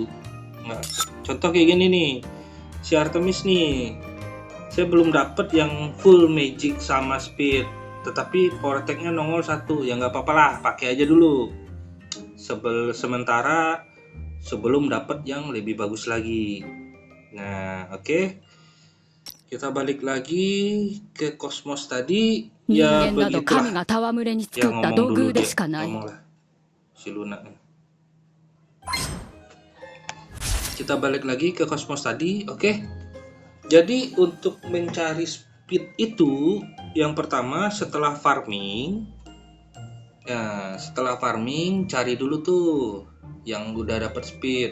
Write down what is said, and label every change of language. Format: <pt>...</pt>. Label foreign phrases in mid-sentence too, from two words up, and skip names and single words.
<id>Nah, contoh kayak gini nih, si Artemis nih, saya belum dapet yang</id> <en>full magic</en> <id>sama speed, tetapi</id> <en>power attack-</en> <id>nya nongol 1, ya nggak apa-apa lah, pakai aja dulu. Sementara sebelum dapat yang lebih bagus lagi. Nah, oke. Kita balik lagi ke Cosmos tadi.</id> <ja>人</ja> <id>Ya</id> <ja>間など神</ja> <id>begitulah.</id> <ja>が戯れに</ja> <id>Ya</id> <ja>作った</ja> <id>ngomong</id> <ja>道</ja> <id>dulu</id> <ja>具で</ja> <id>dia.</id> <ja>しかない。</ja> <id>Ngomong lah. Si Luna. Kita balik lagi ke Cosmos tadi, oke. Jadi untuk mencari speed itu, yang pertama setelah farming, ya setelah farming cari dulu tuh yang udah dapat speed.</id>